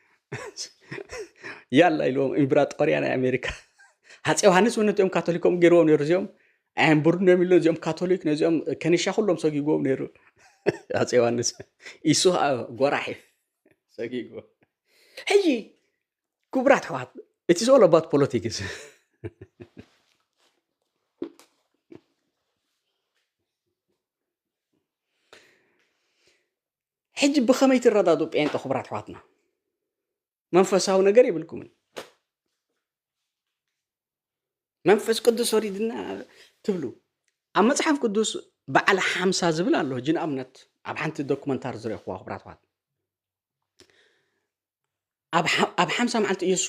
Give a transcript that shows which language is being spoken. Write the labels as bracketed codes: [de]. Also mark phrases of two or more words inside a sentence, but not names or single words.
[ti] ያላ ኢልዎም ኢምብራጦርያ ናይ ኣሜሪካ ሃፀይ ዮሃንስ እውን ነዚኦም ካቶሊኮም ገይርዎም ነይሩ እዚኦም ኣየንቡርን እዮም ኢሉ እዚኦም ካቶሊክ ነዚኦም ከኒሻ ኩሎም ሰጊግዎም ነይሩ ሃፀይ ዮሃንስ ኢሱ ጎራሒ ሰጊግዎ ሕጂ ክቡራት ኣሕዋት [en] it is all about politics [ti] ሕጂ ብኸመይ ትረዳዱ ጴንጤ ክቡራት ኣሕዋትና መንፈሳዊ ነገር ይብልኩምን መንፈስ ቅዱስ ወሪድና ትብሉ ኣብ መጽሓፍ ቅዱስ በዓል 50 ዝብል ኣሎ ጅን እምነት ኣብ ሓንቲ ዶክመንታሪ ዝረኽዋ ክቡራት ኣሕዋት ኣብ 50 መዓልቲ ኢየሱስ